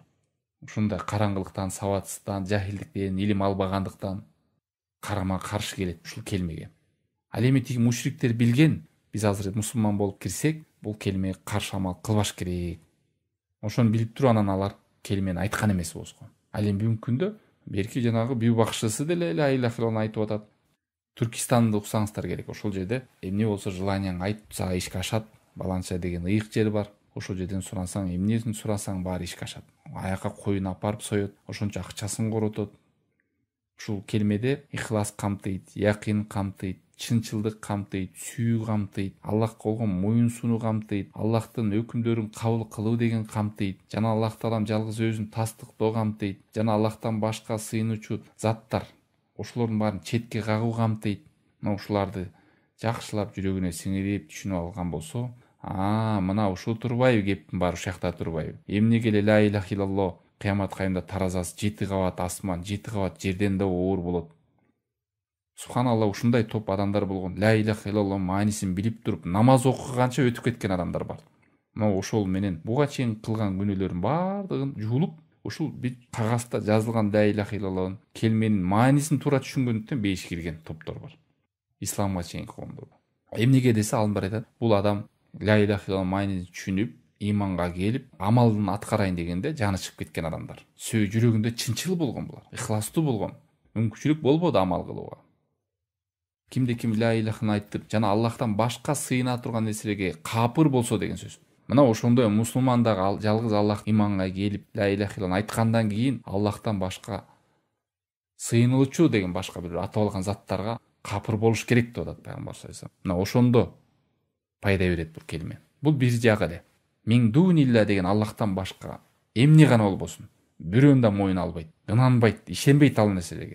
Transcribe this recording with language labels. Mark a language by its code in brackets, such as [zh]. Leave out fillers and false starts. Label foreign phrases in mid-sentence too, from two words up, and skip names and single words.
[ky] Ушундай караңгылыктан, сабатсыздыктан, жахилдиктен, илим албагандыктан карама каршы келет ушул келмеге. Ал эми тиги мушриктер билген, биз азыр мусулман болуп кирсек, бул келмеге каршы амал кылбаш керек. Ошону билип туруп анан алар келмени айткан эмес болушкан. Ал эми бүгүнкү күндө берки жанагы бүү бакчысы деле [ar] لا إله إلا الله [ky] айтып атат. Түркистанды уксаңыздар керек. Ошол жерде эмне болсо желанияң айт, сага ишке ашат. Баланча деген ыйык жер бар. Ошол жерден сурасаң, эмнесин сурасаң баары ишке ашат. Аяка коюн апарып соёт, ошончо акчасын коротот. Ушул келмеде ихлас камтыйт, якин камтыйт, чынчылдык камтыйт, сүйүү камтыйт, Аллахка болгон моюн сунуу камтыйт, Аллахтын өкүмдөрүн кабыл кылуу деген камтыйт, жана Аллах таалам жалгыз өзүн тастыктоо камтыйт, жана Аллахтан башка сыйынуучу заттар, ошолордун баарын четке кагуу камтыйт. Мына ушуларды жакшылап жүрөгүнө сиңирип түшүнүп алган болсо, мына ушул турбайбы, кептин баары ушакта турбайбы. Эмнеге эле [ar] لا إله إلا الله [ky] кыямат кайымда таразасы 7 кабат асман, 7 кабат жерден да оор болот. Субханалла, ушундай топ адамдар болгон. [ar] لا إله إلا الله [ky] маанисин билип туруп, намаз окуганча өтүп кеткен адамдар бар. Мына ошол менен буга чейин кылган күнөөлөрүн баардыгын жуулуп, ушул бир кагазда жазылган [ar] لا إله إلا الله [ky] келменин маанисин туура түшүнгөндүктөн бейиш кирген топтор бар. Исламга чейинки коомдор. Эмнеге десе, алымдар айтат, бул адам [ar] لا إله إلا الله [ky] маанисин түшүнүп, иманга келип, амалын аткарайын дегенде жаны чыгып кеткен адамдар. Жүрөгүндө чынчыл болгон булар, ихластуу болгон. Мүмкүнчүлүк болбоду амал кылууга. Кимде ким [ar] لا إله [ky] айтып, жана Аллахтан башка сыйына турган нерселерге капыр болсо деген сөз. Мына ошондой мусулман дагы жалгыз Аллах иманга келип, [ar] لا إله إلا الله [ky] айткандан кийин Аллахтан башка сыйынылчу деген башка бир атап алган заттарга капыр болуш керек деп атат пайгамбар [ar] صلى الله عليه وسلم. [ky] Мына ошондо пайда берет бул келме. Бул бир жагы эле. [ar] من دون الله [ky] деген Аллахтан башка эмне гана болбосун, бирөөнү да моюн албайт, ынанбайт, ишенбейт ал нерселерге.